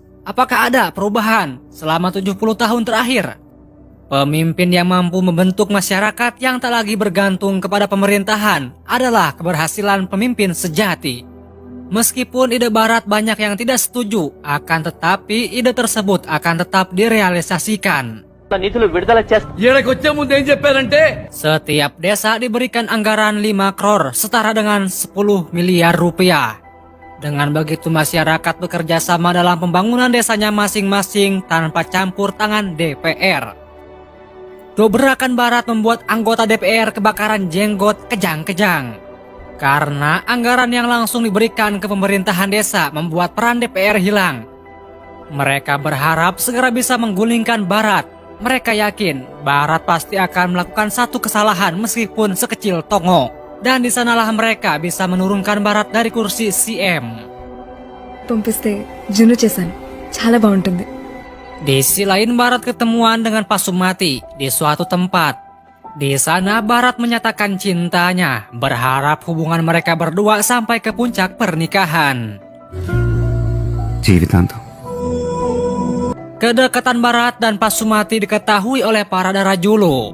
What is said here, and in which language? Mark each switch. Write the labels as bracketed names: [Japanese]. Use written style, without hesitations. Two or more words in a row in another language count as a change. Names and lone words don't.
[Indonesian] Apakah ada perubahan selama 70 tahun terakhir? Pemimpin yang mampu membentuk masyarakat yang tak lagi bergantung kepada pemerintahan adalah keberhasilan pemimpin sejati. Meskipun ide Barat banyak yang tidak setuju, akan tetapi ide tersebut akan tetap direalisasikan. [Telugu] నిధులు విడుదల చేస్తారు. [Indonesian] Setiap desa diberikan anggaran 5 crore setara dengan 10 miliar rupiah. Dengan begitu masyarakat bekerja sama dalam pembangunan desanya masing-masing tanpa campur tangan DPR. Dobrakan Barat membuat anggota DPR kebakaran jenggot kejang-kejang. Karena anggaran yang langsung diberikan ke pemerintahan desa membuat peran DPR hilang. Mereka berharap segera bisa menggulingkan Barat. Mereka yakin Barat pasti akan melakukan satu kesalahan meskipun sekecil tongo. Dan di sanalah mereka bisa menurunkan Barat dari kursi CM. [Telugu] పంపిస్తే జున్ను చేశాను చాలా బాగుంటుంది. [Indonesian] Di sisi lain Barat ketemuan dengan Pasumati di suatu tempat. Di sana Barat menyatakan cintanya, berharap hubungan mereka berdua sampai ke puncak pernikahan. [Telugu] జీవితాంతం. [Indonesian] Kedekatan Barat dan Pasumati diketahui oleh para Darajulu.